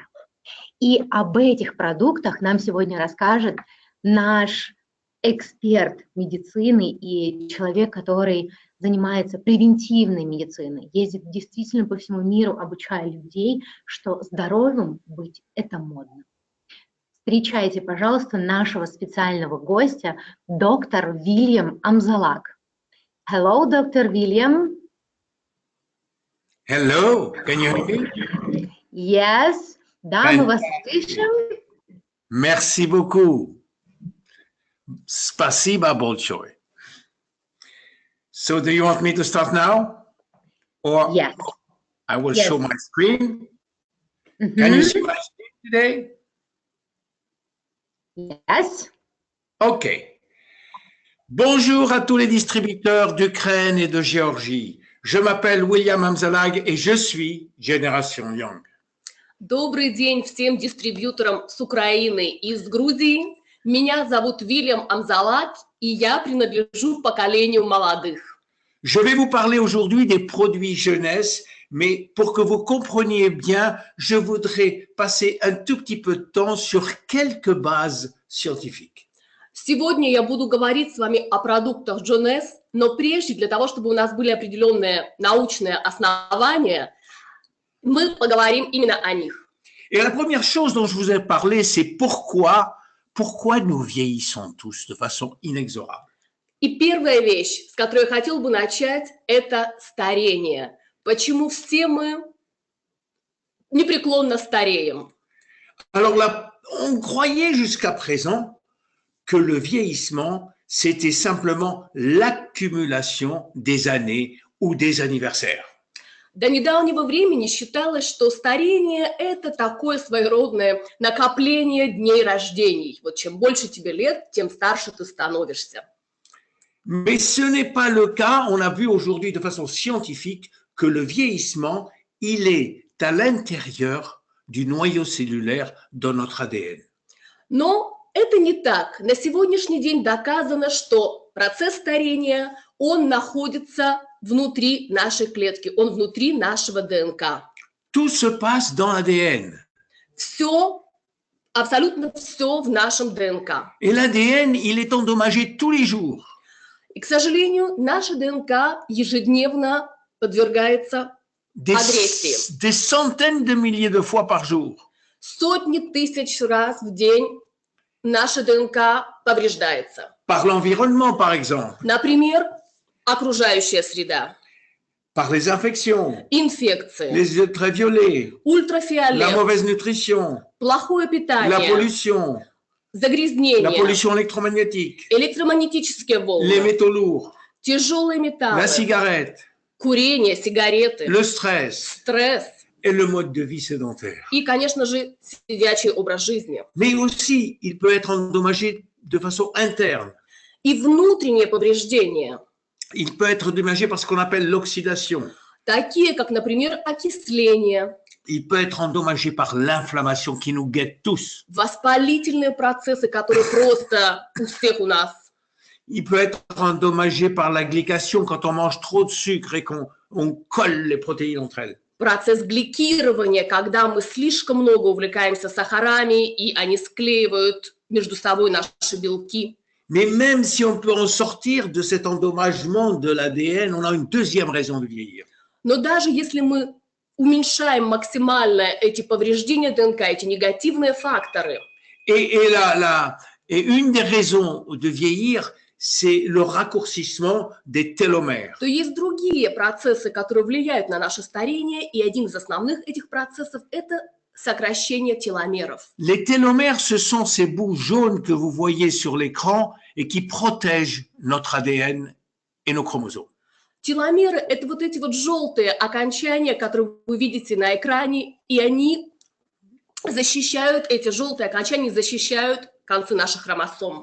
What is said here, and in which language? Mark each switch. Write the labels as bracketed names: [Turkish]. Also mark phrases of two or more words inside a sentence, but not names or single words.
[Russian] И об этих продуктах нам сегодня расскажет наш эксперт медицины и человек, который занимается превентивной медициной, ездит действительно по всему миру, обучая людей, что здоровым быть – это модно. Встречайте, пожалуйста, нашего специального гостя, доктор Вильям Амзалак. Hello, доктор Вильям. [English] Hello, can you hear me? Yes, [Russian] да, мы вас слышим. [French] Merci beaucoup. [Russian] Спасибо большое. [English] So, do you want me to start now? Or yes. I will show my screen. Can you see my screen today? Yes. OK. [French] Bonjour à tous les distributeurs d'Ukraine et de Géorgie. Je m'appelle William Amzalag et je suis Génération Young. [Russian] Добрый день всем дистрибьюторам с Украины и с Грузии. Меня зовут Вильям Амзалак, и я принадлежу поколению молодых. [French] Je vais vous parler aujourd'hui des produits jeunesse, mais pour que vous compreniez bien, je voudrais passer un tout petit peu de temps sur quelques bases scientifiques. [Russian] Сегодня я буду говорить с вами о продуктах Джонес, но прежде, для того, чтобы у нас были определенные научные основания, мы поговорим именно о них. [French] Et la première chose dont je vous ai parlé, c'est pourquoi nous vieillissons tous de façon inexorable. [Russian] И первая вещь, с которой я хотел бы начать, это старение. Почему все мы непреклонно стареем? [French] Alors là, on croyait jusqu'à présent que le vieillissement, c'était simplement l'accumulation des années ou des anniversaires. [Russian] До недавнего времени считалось, что старение – это такое своеродное накопление дней рождений. Вот чем больше тебе лет, тем старше ты становишься. [French] Mais ce n'est pas le cas. On a vu aujourd'hui de façon scientifique que le vieillissement, il est à l'intérieur du noyau cellulaire dans notre ADN. [Russian] Но это не так. На сегодняшний день доказано, что процесс старения, он находится внутри нашей клетки, он внутри нашего ДНК. [French] Tout se passe dans l'ADN. [Russian] Все, абсолютно все в нашем ДНК. [French] Et l'ADN, il est endommagé tous les jours. [Russian] И, к сожалению, наша ДНК ежедневно подвергается агрессии. [French] Des centaines de milliers de fois par jour. [Russian] Сотни тысяч раз в день наша ДНК повреждается. [French] Par l'environnement, par exemple. [Russian] Например, окружающая среда. [French] Par les infections. [Russian] Инфекции. [French] Les ultraviolets. [Russian] Ультрафиолет. [French] La mauvaise nutrition. [Russian] Плохое питание. [French] La pollution. [Russian] Загрязнение. [French] La pollution électromagnétique. [Russian] Электромагнетические волны. [French] Les métaux lourds. [Russian] Тяжелые металлы. [French] La cigarette. [Russian] Курение, сигареты. [French] Le stress. [Russian] Стресс. [French] Et le mode de vie sédentaire. [Russian] И, конечно же, сидячий образ жизни. [French] Mais aussi, il peut être endommagé de façon interne. [Russian] И внутреннее повреждение. [French] Il peut être endommagé par ce qu'on appelle l'oxydation. [Russian] такие как, например, окисление, [French] Il peut être endommagé par l'inflammation qui nous guette tous. [Russian] воспалительные процессы, которые просто у всех у нас. [French] Il peut être endommagé par la glycation quand on mange trop de sucre et qu'on colle les protéines entre elles. [Russian] Процесс гликирования, когда мы слишком много увлекаемся сахарами, и они склеивают между собой наши белки. [French] Mais même si on peut en sortir de cet endommagement de l'ADN, on a une deuxième raison de vieillir. [Russian] Но даже если мы уменьшаем максимально эти повреждения ДНК, эти негативные факторы, [French] Et une des raisons de vieillir, c'est le raccourcissement des télomères. [Russian] то есть другие процессы, которые влияют на наше старение, и один из основных этих процессов – это сокращение теломеров. [French] Les télomères, ce sont ces bouts jaunes que vous voyez sur l'écran et qui protègent notre ADN et nos chromosomes. [Russian] Теломеры – это вот эти вот желтые окончания, которые вы видите на экране, и они защищают, эти желтые окончания защищают концы наших хромосом.